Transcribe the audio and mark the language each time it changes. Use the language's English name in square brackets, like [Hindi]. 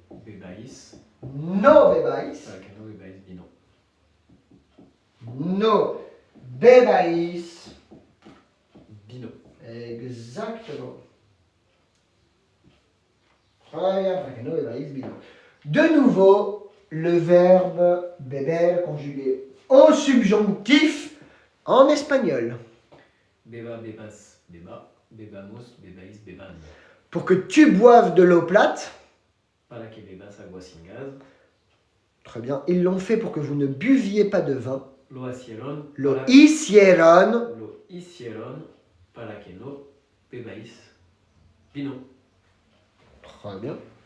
[Spanish] Bébaïs. no bebáis. Para que no bebáis vino. No bebáis. Vino. [French] Exactement. Très bien, [Spanish] para que no bebáis vino. [French] De nouveau, le verbe beber conjugué au subjonctif en espagnol. [Spanish] Beba, bebas, beba. Bebamos, bebaïs, beban. [French] Pour que tu boives de l'eau plate. [Spanish] Para que bebas agua sin gaz. [French] Très bien. Ils l'ont fait pour que vous ne buviez pas de vin. [Spanish] Lo hicieron. Lo hicieron. Lo hicieron. Para que no bebáis vino. [French] Très bien.